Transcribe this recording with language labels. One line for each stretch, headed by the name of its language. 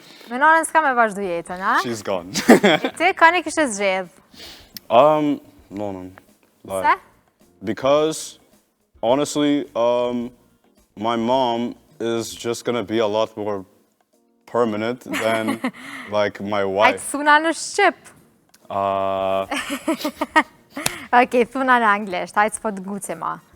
Albanian: Me nonën s'ka me vazhdu jetën, a?
English: She's gone.
Albanian: E ti, ka një kështë zgjedh?
English: No.
Albanian: Se?
English: Because, honestly, my mom is just gonna be a lot more permanent than, like, my
Albanian: Ajtë
English: wife.
Albanian: thuna në Shqip. Okej, thuna në Anglisht, ajtë s'po të guce ma.